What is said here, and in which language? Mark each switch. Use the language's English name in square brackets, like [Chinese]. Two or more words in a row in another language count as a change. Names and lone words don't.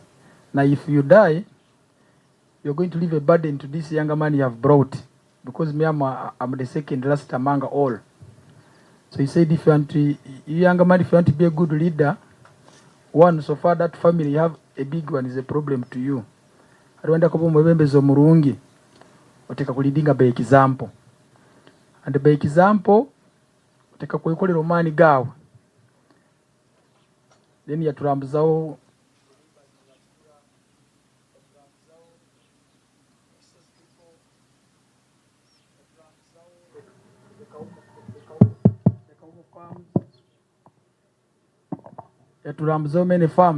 [English] Now if you die, you're going to leave a burden to this younger man you have brought, because me, I'm the second last among all. So he said, if you want to, younger man, if you want to be a good leader, one, so far that family you have a big one is a problem to you. [Nyankole] Aliwenda Kw'Omurembe murungi oteka kulidinga [English] by example. And by example [Nyankole] oteka kwekolera omani gawe. [English] Then yaturambuzawo so many farms.